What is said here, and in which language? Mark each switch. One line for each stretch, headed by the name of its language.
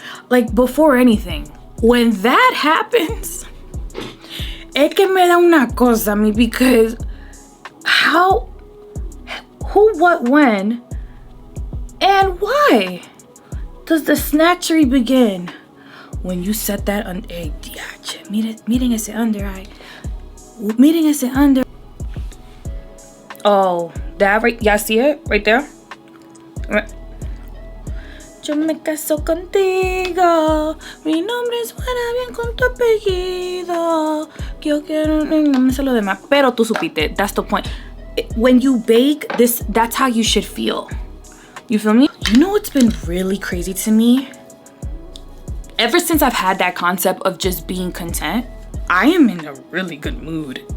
English: Like, before anything, when that happens, es que me da una cosa a mí, because how, who, what, when, and why does the snatchery begin? When you set that under, miren ese under eye, miren ese under. Oh, that right, y'all see it right there?
Spanish: Yo me caso contigo, mi nombre suena bien con tu apellido. Yo quiero, no me sé lo demás, pero tú supiste.
English: That's the point. When you bake, that's how you should feel. You feel me? You know what's been really crazy to me? Ever since I've had that concept of just being content, I am in a really good mood.